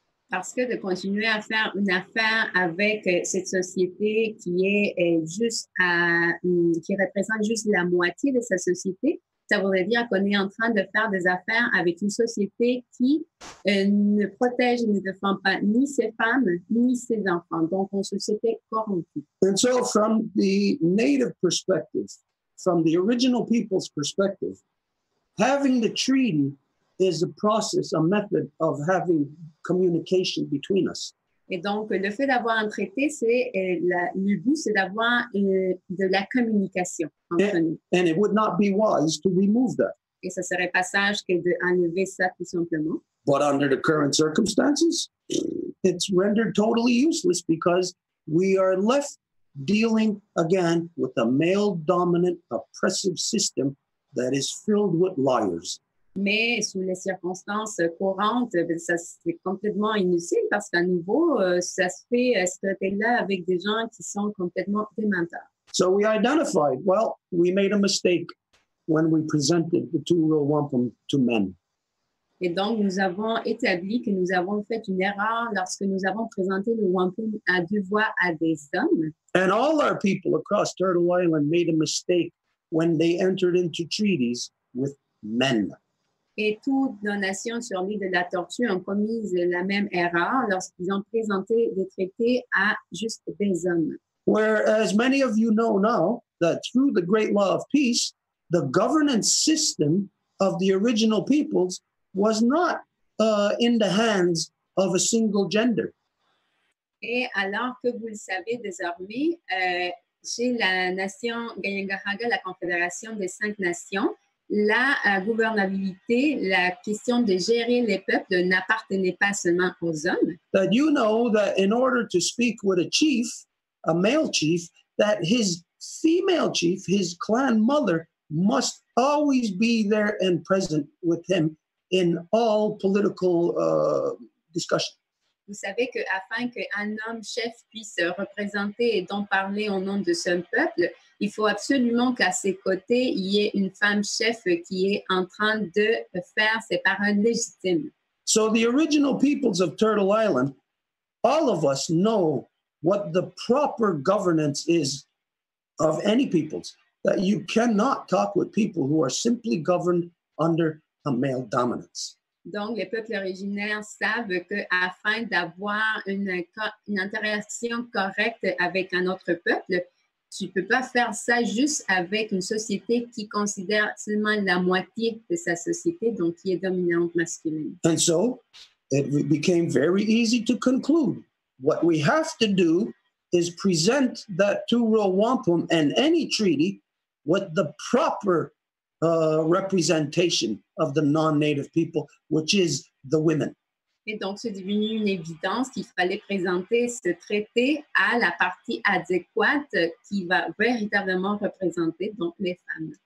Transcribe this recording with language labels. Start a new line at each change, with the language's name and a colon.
French: Parce que de continuer à faire une affaire avec cette société qui est qui représente juste la moitié de sa société, ça voudrait dire qu'on est en train de faire des affaires avec une société qui ne protège et ne défend pas ni ses femmes, ni ses enfants. Donc, une société corrompue.
English: And so from the native perspective, from the original people's perspective, having the treaty is a process, a method of having communication between us.
French: Et donc, le fait d'avoir un traité, le but, c'est d'avoir de la communication entre nous.
English: And it would not be wise to remove that.
French: Et ça serait pas sage que d'enlever ça tout simplement.
English: But under the current circumstances, it's rendered totally useless because we are left dealing again with a male-dominant, oppressive system that is filled with liars.
French: Mais sous les circonstances courantes, ça c'est complètement inutile parce qu'à nouveau, ça se fait ce traité-là avec des gens qui sont complètement démenteurs.
English: So we identified, well, we made a mistake when we presented the two-row wampum to men.
French: Et donc, nous avons établi que nous avons fait une erreur lorsque nous avons présenté le wampum à deux voix à des hommes.
English: And all our people across Turtle Island made a mistake when they entered into treaties with men.
French: Et toutes nos nations sur l'île de la Tortue ont commis la même erreur lorsqu'ils ont présenté des traités à juste des hommes.
English: Whereas many of you know now that through the great law of peace, the governance system of the original peoples was not in the hands of a single gender.
French: Et alors que vous le savez désormais, chez la nation Kanien'kehá:ka, la Confédération des 5 nations, la gouvernabilité, la question de gérer les peuples n'appartenait pas seulement aux hommes.
English: That you know that in order to speak with a chief, a male chief, that his female chief, his clan mother, must always be there and present with him in all political discussion.
French: Vous savez qu'afin qu'un homme chef puisse représenter et donc parler au nom de son peuple, il faut absolument qu'à ses côtés, il y ait une femme chef qui est en train de faire ses paroles légitimes.
English: So the original peoples of Turtle Island, all of us know what the proper governance is of any peoples, that you cannot talk with people who are simply governed under a male dominance.
French: Donc, les peuples originaires savent qu'afin d'avoir une interaction correcte avec un autre peuple, tu ne peux pas faire ça juste avec une société qui considère seulement la moitié de sa société, donc qui est dominante masculine.
English: And so it became very easy to conclude. What we have to do is present that two-row wampum and any treaty with the proper representation of the non-native people, which is the women.
French: Et donc, c'est devenu une évidence qu'il fallait présenter ce traité à la partie adéquate qui va véritablement représenter donc les femmes.